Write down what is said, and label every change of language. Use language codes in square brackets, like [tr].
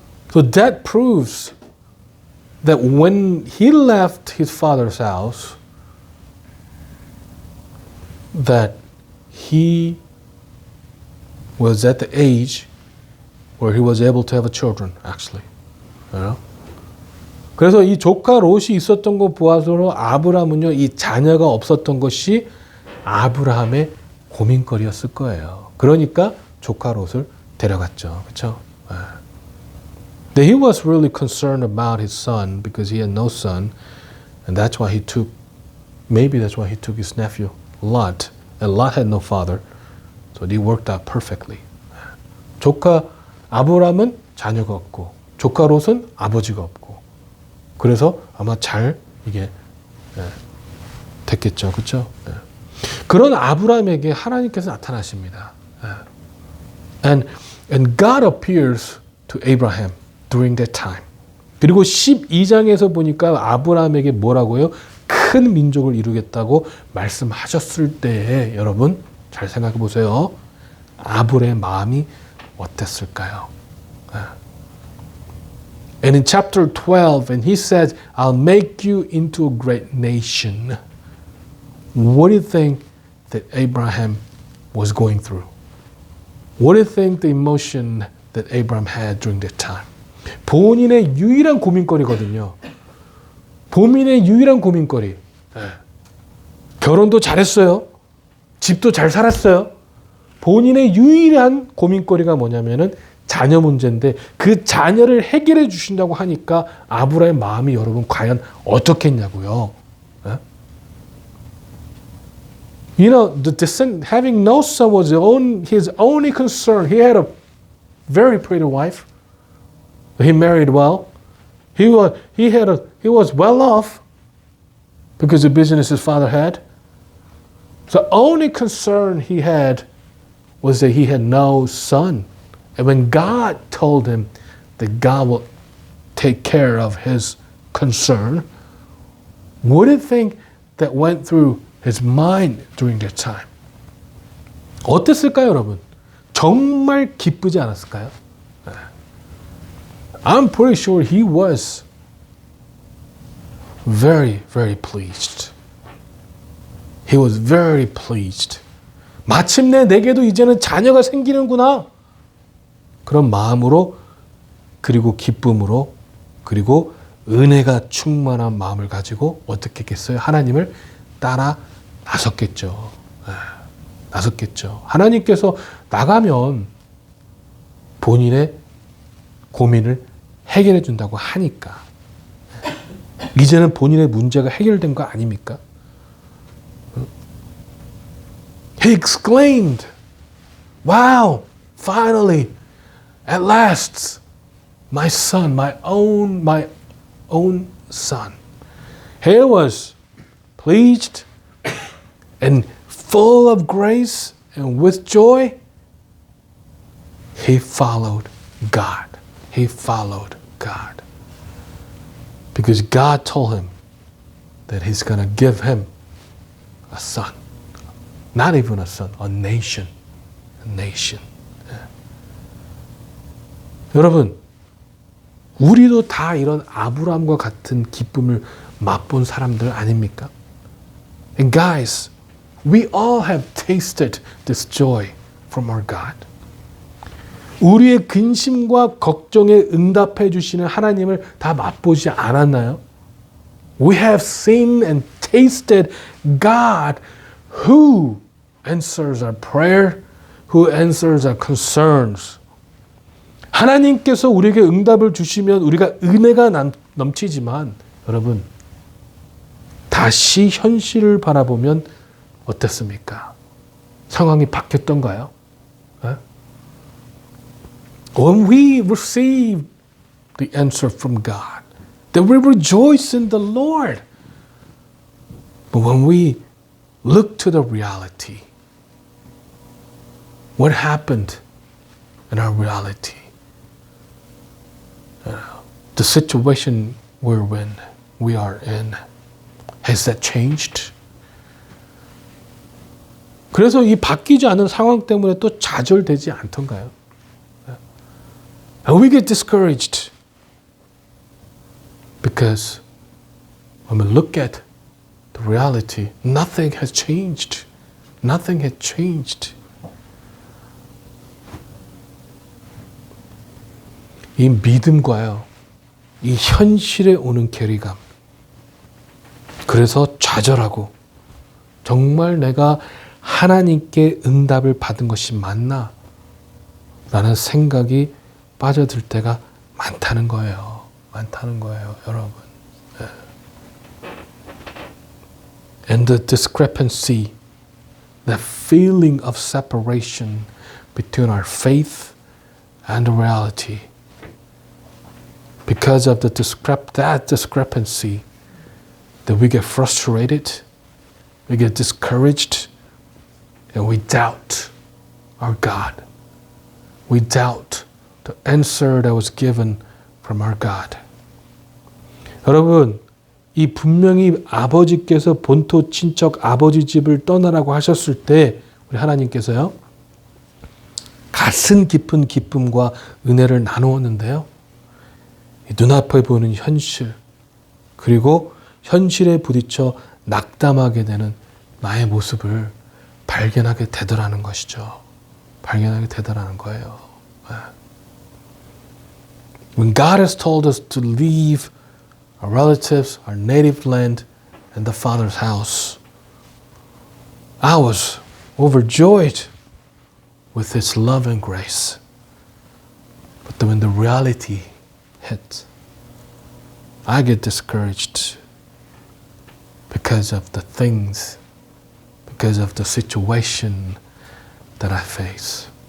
[en] So that proves that when he left his father's house, that he was at the age where he was able to have children, actually. You know? [ko] 그래서 이 조카 롯이 있었던 거 보아서 아브라함은요, 이 자녀가 없었던 것이 아브라함의 고민거리였을 거예요. 그러니까 조카 롯을 데려갔죠. 그렇죠? [en] He was really concerned about his son because he had no son, and that's why he took his nephew Lot, and Lot had no father, so it worked out perfectly. [ko] 조카 아브라함은 자녀가 없고 조카 롯은 아버지가 없고 그래서 아마 잘 이게 됐겠죠, 그렇죠? 그런 아브라함에게 하나님께서 나타나십니다. [en] And God appears to Abraham during that time. [ko] 그리고 12장에서 보니까 아브라함에게 뭐라고요? 큰 민족을 이루겠다고 말씀하셨을 때에 여러분 잘 생각해 보세요. 아브라함의 마음이 어땠을까요? [en] And in chapter 12, and he says, I'll make you into a great nation. What do you think that Abraham was going through? What do you think the emotion that Abraham had during that time? [ko] 본인의 유일한 고민거리거든요. 본인의 유일한 고민거리. 결혼도 잘했어요. 집도 잘 살았어요. 본인의 유일한 고민거리가 뭐냐면은 자녀 문제인데 그 자녀를 해결해 주신다고 하니까 아브라함의 마음이 여러분 과연 어떻겠냐고요. [en] You know, having no son was his only concern. He had a very pretty wife. He married well. He was well off because of the business his father had. The only concern he had was that he had no son. And when God told him that God will take care of his concern, what do you think that went through his mind during that time? [ko] 어땠을까요, 여러분? 정말 기쁘지 않았을까요? [en] I'm pretty sure he was very, very pleased. He was very pleased. [ko] 마침내 내게도 이제는 자녀가 생기는구나. 그런 마음으로 그리고 기쁨으로 그리고 은혜가 충만한 마음을 가지고 어떻게 했겠어요? 하나님을 따라 나섰겠죠. 나섰겠죠. 하나님께서 나가면 본인의 고민을 해결해 준다고 하니까 이제는 본인의 문제가 해결된 거 아닙니까? [en] He exclaimed, "Wow, finally, at last, my son, my own son." He was pleased and full of grace and with joy. He followed God. He followed God. Because God told him that he's going to give him a son. Not even a son, a nation. A nation. [ko] 여러분, 우리도 다 이런 아브라함과 같은 기쁨을 맛본 사람들 아닙니까? [en] And guys, we all have tasted this joy from our God. [ko] 우리의 근심과 걱정에 응답해 주시는 하나님을 다 맛보지 않았나요? [en] We have seen and tasted God who answers our prayer, who answers our concerns. [ko] 하나님께서 우리에게 응답을 주시면 우리가 은혜가 넘치지만 여러분 다시 현실을 바라보면 어떻습니까? 상황이 바뀌었던가요? [en] When we receive the answer from God, then we rejoice in the Lord. But when we look to the reality, what happened in our reality? The situation we are in, has that changed? [ko] 그래서 이 바뀌지 않은 상황 때문에 또 좌절되지 않던가요? [en] And we get discouraged because when we look at the reality, nothing has changed. Nothing has changed. [ko] 이 믿음과요, 이 현실에 오는 괴리감. 그래서 좌절하고, 정말 내가 하나님께 응답을 받은 것이 맞나? 라는 생각이 빠져들 때가 많다는 거예요. 많다는 거예요, 여러분. [en] And the discrepancy, the feeling of separation between our faith and the reality. Because of that discrepancy, that we get frustrated, we get discouraged, and we doubt our God. We doubt the answer that was given from our God. [ko] 여러분, 이 분명히 아버지께서 본토 친척 아버지 집을 떠나라고 하셨을 때 우리 하나님께서요, 가슴 깊은 기쁨과 은혜를 나누었는데요. 눈앞에 보이는 현실, 그리고 현실에 부딪혀 낙담하게 되는 나의 모습을 발견하게 되더라는 것이죠. 발견하게 되더라는 거예요. [en] When God has told us to leave our relatives, our native land, and the Father's house, I was overjoyed with His love and grace. But then when the reality hit, I get discouraged because of the things, because of the situation that I face.